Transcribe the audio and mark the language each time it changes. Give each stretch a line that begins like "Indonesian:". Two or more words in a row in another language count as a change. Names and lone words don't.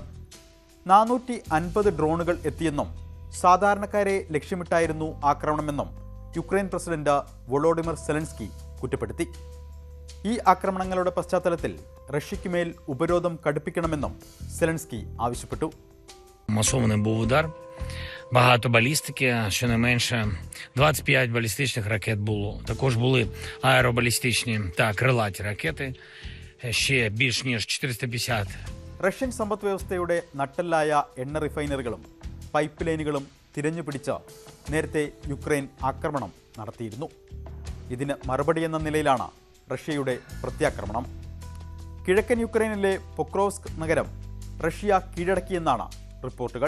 Malayalam: 450 ഡ്രോണുകൾ എത്തിയെന്നും സാധാരണക്കാരെ ലക്ഷ്യമിട്ടായിരുന്നു ആക്രമണമെന്നും യുക്രൈൻ പ്രസിഡന്റ് വൊളോഡിമിർ സെലൻസ്കി കുറ്റപ്പെടുത്തി. ഈ ആക്രമണങ്ങളുടെ പശ്ചാത്തലത്തിൽ റഷ്യയ്ക്കുമേൽ ഉപരോധം കടുപ്പിക്കണമെന്നും സെലൻസ്കി ആവശ്യപ്പെട്ടു.
Ukrainian: Масований був удар, багато балістики, щонайменше 25 балістичних ракет було. Також були аеробалістичні та крилаті ракети, ще більш ніж 450.
Malayalam: റഷ്യൻ സമ്പദ് വ്യവസ്ഥയുടെ നട്ടെല്ലായ എണ്ണ റിഫൈനറികളും പൈപ്പ് ലൈനുകളും തിരഞ്ഞുപിടിച്ച് നേരത്തെ യുക്രൈൻ ആക്രമണം നടത്തിയിരുന്നു. ഇതിന് മറുപടിയെന്ന നിലയിലാണ് റഷ്യയുടെ പ്രത്യാക്രമണം. കിഴക്കൻ യുക്രൈനിലെ പൊക്രോവ്സ്ക് നഗരം റഷ്യ കീഴടക്കിയെന്നാണ് റിപ്പോർട്ടുകൾ.